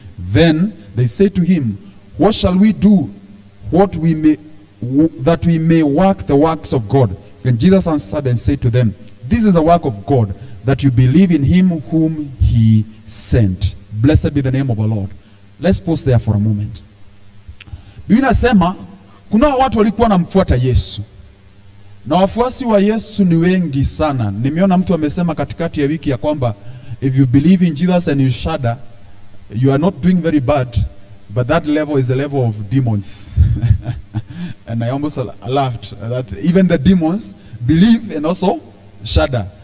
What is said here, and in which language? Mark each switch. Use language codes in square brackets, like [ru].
[en] Then they said to him, What shall we do that we may work the works of God? And Jesus answered and said to them, This is the work of God, that you believe in him whom he sent. Blessed be the name of our Lord. Let's pause there for a moment. [sw] Biblia inasema kuna watu walikuwa wanamfuata Yesu. Na wafuasi wa Yesu ni wengi sana. Nimeona mtu amesema katikati ya wiki ya kwamba [en] if you believe in Jesus and you shudder, you are not doing very bad, but that level is the level of demons. And I almost laughed that even the demons believe and also shudder.